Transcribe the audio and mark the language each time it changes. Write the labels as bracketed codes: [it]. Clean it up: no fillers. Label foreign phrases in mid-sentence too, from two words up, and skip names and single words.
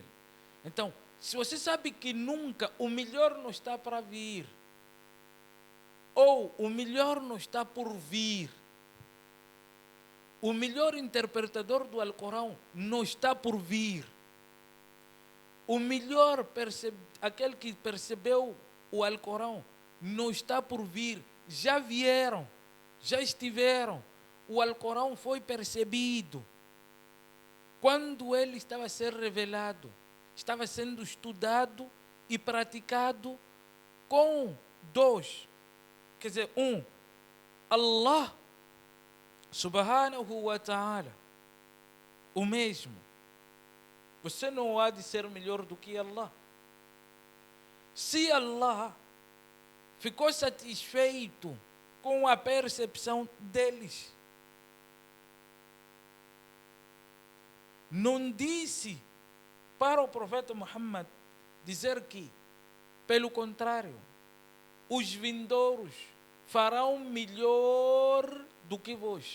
[pt] Então, se você sabe que nunca o melhor não está para vir, ou o melhor não está por vir, o melhor interpretador do Alcorão não está por vir, o melhor, aquele que percebeu o Alcorão, não está por vir, já vieram, já estiveram, o Alcorão foi percebido. Quando ele estava a ser revelado, estava sendo estudado e praticado com 2. Quer dizer, [ar] الله سبحانه وتعالى, [pt] o mesmo. Você não há de ser melhor do que Allah. Se Allah ficou satisfeito com a percepção deles, não disse para o profeta Muhammad dizer que, pelo contrário, os vindouros farão melhor do que vós.